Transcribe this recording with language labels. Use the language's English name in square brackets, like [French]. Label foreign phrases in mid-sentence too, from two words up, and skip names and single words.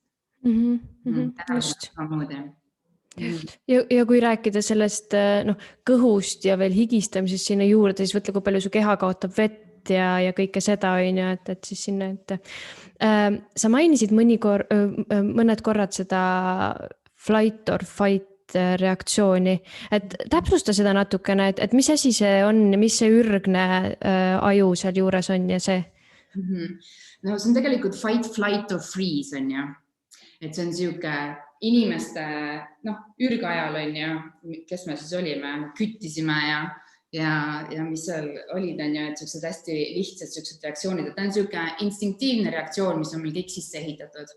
[Estonian] Just. Ja kui rääkida sellest kõhust ja veel higistamisest sinna juurde, siis võtle, kui palju su keha kaotab vett ja kõike seda on ju, et siis sinna, sa mainisid mõned korrad seda [English] flight or fight [Estonian] reaktsiooni, et täpsusta seda natukene, et mis asi see on ja mis see ürgne aju seal juures on ja see? No see on tegelikult [English] fight, flight or freeze [Estonian] on ju, et see on siuke inimeste, ürgajal on ju, kes me siis olime, küttisime ja mis seal olid on ju, et sellised hästi lihtsad sellised reaktsioonid, et ta on siuke instinktiivne reaktsioon, mis on meil kõik sisse ehitatud.